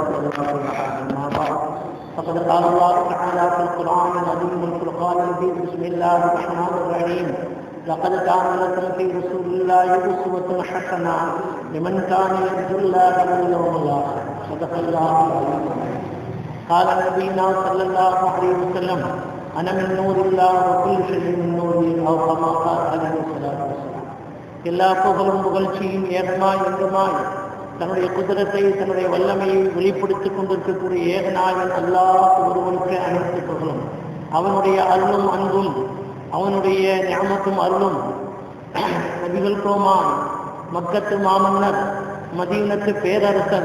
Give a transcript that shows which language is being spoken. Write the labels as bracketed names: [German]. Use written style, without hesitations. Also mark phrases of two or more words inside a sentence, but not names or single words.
[Arabic] أما بعد فقد قال الله تعالى في القرآن العظيم الفرقان المبين بسم الله الرحمن الرحيم لقد كان لكم في رسول الله أسوة حسنة لمن كان يرجو الله واليوم الآخر. صدق الله العظيم. قال نبينا صلى الله عليه وسلم أنا من نور الله وكل شيء من نوري أو كما قال عليه الصلاة والسلام. [Tamil] எல்லா புகழும் புகழ்ச்சியும் ஏகமாய் எங்குமாய் தன்னுடைய குதிரத்தை தன்னுடைய வல்லமையை வெளிப்படுத்திக் கொண்டிருக்கக்கூடிய ஏகநாயகன் அல்லாஹ் ஒருவனுக்கு அனைத்து புகழும். அவனுடைய அருளும் அன்பும் அவனுடைய நியமத்தும் அருளும் நபிகள் கோமான் மக்கத்து மாமன்னர் மதீனத்து பேரரசர்